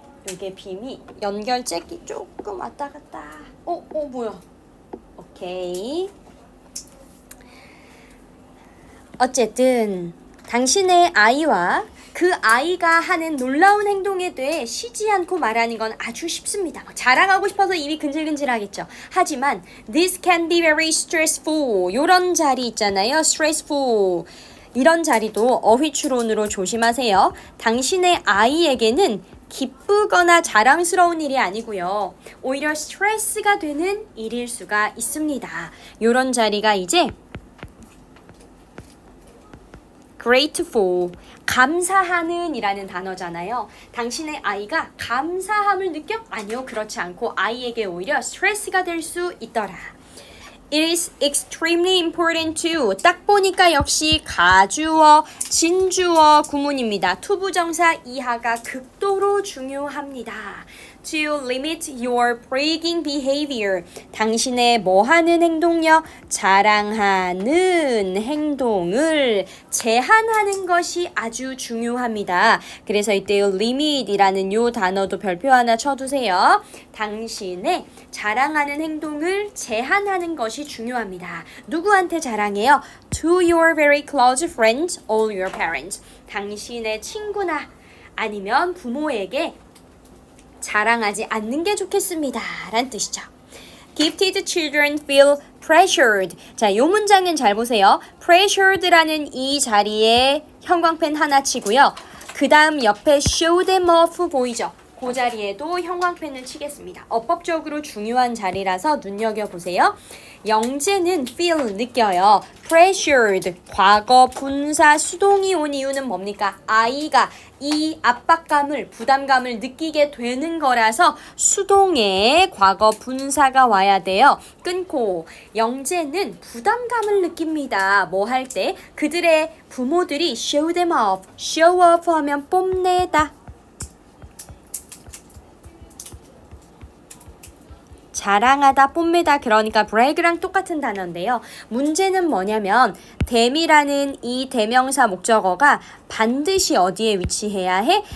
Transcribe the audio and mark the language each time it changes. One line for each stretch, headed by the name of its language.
Korean: 이게 빔이 연결잭이 조금 왔다 갔다. 뭐야? 오케이. 어쨌든 당신의 아이와 그 아이가 하는 놀라운 행동에 대해 쉬지 않고 말하는 건 아주 쉽습니다. 자랑하고 싶어서 입이 근질근질하겠죠. 하지만
English: this can be very stressful.
Korean: 이런 자리 있잖아요. stressful. 이런 자리도 어휘 추론으로 조심하세요. 당신의 아이에게는 기쁘거나 자랑스러운 일이 아니고요. 오히려 스트레스가 되는 일일 수가 있습니다. 이런 자리가 이제 grateful, 감사하는 이라는 단어잖아요. 당신의 아이가 감사함을 느껴? 아니요, 그렇지 않고 아이에게 오히려 스트레스가 될 수 있더라.
English: It is extremely important to.
Korean: 딱 보니까 역시 가주어, 진주어 구문입니다. 투부정사 이하가 극도로 중요합니다.
English: To limit your bragging behavior.
Korean: 당신의 뭐하는 행동요? 자랑하는 행동을 제한하는 것이 아주 중요합니다. 그래서 이때 limit이라는 요 단어도 별표 하나 쳐두세요. 당신의 자랑하는 행동을 제한하는 것이 중요합니다. 누구한테 자랑해요?
English: To your very close friends, all your parents.
Korean: 당신의 친구나 아니면 부모에게 자랑하지 않는 게 좋겠습니다. 라는 뜻이죠.
English: Gifted children feel pressured.
Korean: 자, 요 문장은 잘 보세요. pressured라는 이 자리에 형광펜 하나 치고요. 그 다음 옆에
English: show them off
Korean: 보이죠? 그 자리에도 형광펜을 치겠습니다. 어법적으로 중요한 자리라서 눈여겨보세요. 영재는 feel 느껴요. pressured 과거 분사 수동이 온 이유는 뭡니까? 아이가 이 압박감을 부담감을 느끼게 되는 거라서 수동의 과거 분사가 와야 돼요. 끊고 영재는 부담감을 느낍니다. 뭐 할 때? 그들의 부모들이
English: show them off. show off
Korean: 하면 뽐내다. 자랑하다, 뽐내다 그러니까 brag랑 똑같은 단어인데요. 문제는 뭐냐면 them이라는 이 대명사 목적어가 반드시 어디에 위치해야 해?